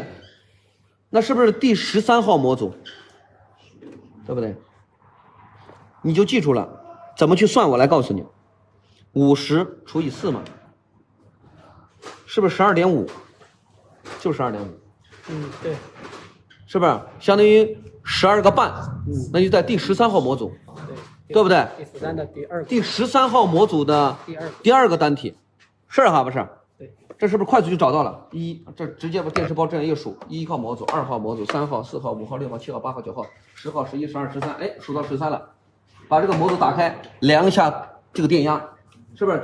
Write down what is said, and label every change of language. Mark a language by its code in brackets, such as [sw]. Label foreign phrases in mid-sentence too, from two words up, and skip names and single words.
[zh] 那是不是第13號模組？对不对？你就记住了，怎麼去算？我來告訴你，50除以4嘛，是不是12.5？就是12.5。对。是不是相當於12個半？那就在第13號模組，對不對？第13的第2個。第13號模組的第2個單體，是哈不是？對。這是不是快速就找到了？這直接把電池包這樣一數，1號模組、2號模組、3號、4號、5號、6號、7號、8號、9號、10號、11、12、13，哎，數到13了，把這個模組打開，量一下這個電壓，是不是？